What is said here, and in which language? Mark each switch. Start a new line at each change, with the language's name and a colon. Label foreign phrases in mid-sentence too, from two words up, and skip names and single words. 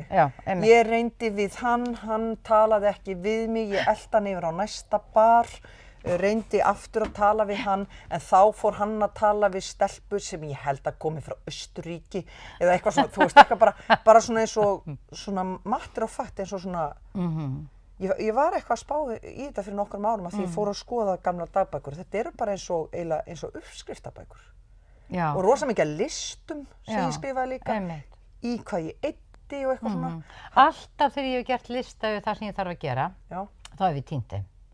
Icelandic: Já, einmitt. Ég reyndi við hann talaði ekki við mig, ég elti hann yfir á næsta bar, reyndi aftur að tala við hann, en þá fór hann að tala við stelpu sem ég held að komi frá Austurríki eða eitthvað svona, þú veist, eitthvað bara svona eins og svona
English: matter of fact,
Icelandic: eins og svona Ég var eitthvað að spá í þetta fyrir nokkrum árum að því ég fór að skoða gamla dagbækur. Þetta eru bara eins og uppskriftabækur. Já. Og rosa mikið listum sem ég skrifaði líka. Einmitt. Í hvað ég eyddi og eitthvað svona. Alltaf þegar ég hef gert lista við það sem ég þarf að gera, þá hef ég týnt þeim.